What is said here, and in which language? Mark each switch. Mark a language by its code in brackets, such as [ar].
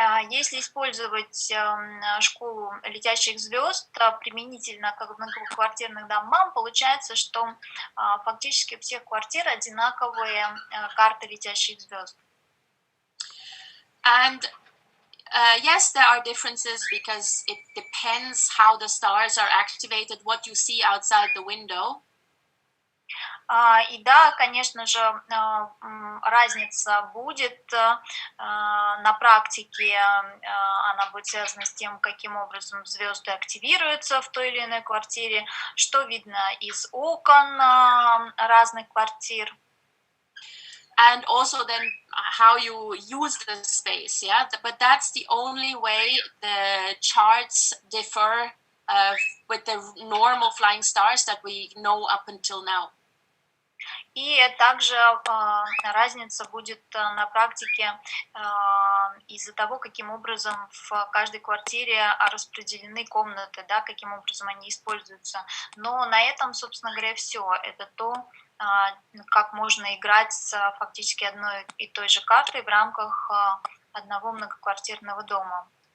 [ru] Если использовать школу летящих звезд применительно к многоквартирным домам, получается, что фактически у всех квартир одинаковые карты летящих звезд. [en] And yes, there are differences because it depends how the stars are activated, what you see outside the window. [ru] И да, конечно же, разница будет на практике, она будет связана с тем, каким образом звезды активируются в той или иной квартире, что видно из окон разных квартир. [en] and also then how you use the space, yeah. But that's the only way the charts differ with the normal flying stars that we know up until now. [ru] И также разница будет на практике из-за того, каким образом в каждой квартире распределены комнаты, да, каким образом они используются. Но на этом, собственно говоря, все. Это то, как можно играть с фактически одной и той же картой в рамках одного многоквартирного дома.